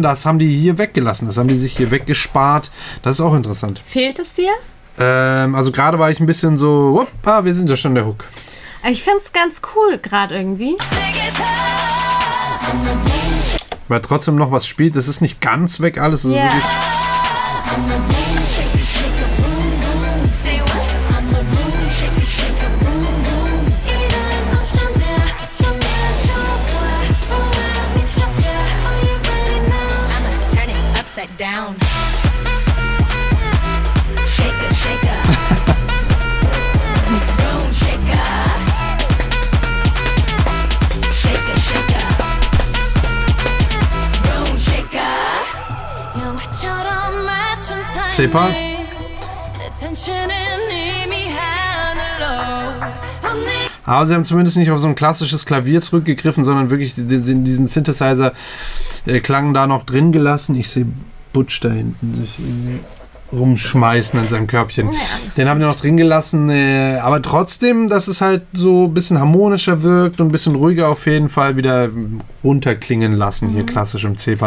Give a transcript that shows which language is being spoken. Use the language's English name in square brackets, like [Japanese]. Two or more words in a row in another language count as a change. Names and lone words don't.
[German] Das haben die hier weggelassen. Das haben die sich hier weggespart. Das ist auch interessant. Fehlt es dir? Also gerade war ich ein bisschen so, wir sind ja schon der Hook. Ich finde es ganz cool gerade irgendwie. Weil trotzdem noch was spielt. Das ist nicht ganz weg alles. Also wirklich down. [English] Shake it, shake it. Room shaker. Shake it, shake it. Room shaker. [Korean] 영화처럼 맞춘 타이밍. [English] C-Part. [Korean] 내 텐션은 이미 하늘로. [German] Aber sie haben zumindest nicht auf so ein klassisches Klavier zurückgegriffen, sondern wirklich diesen Synthesizer Klang da noch drin gelassen. Ich sehe Butch da hinten sich irgendwie rumschmeißen an seinem Körbchen. Den haben wir noch drin gelassen, aber trotzdem, dass es halt so ein bisschen harmonischer wirkt und ein bisschen ruhiger auf jeden Fall wieder runterklingen lassen, hier klassisch im C-Part.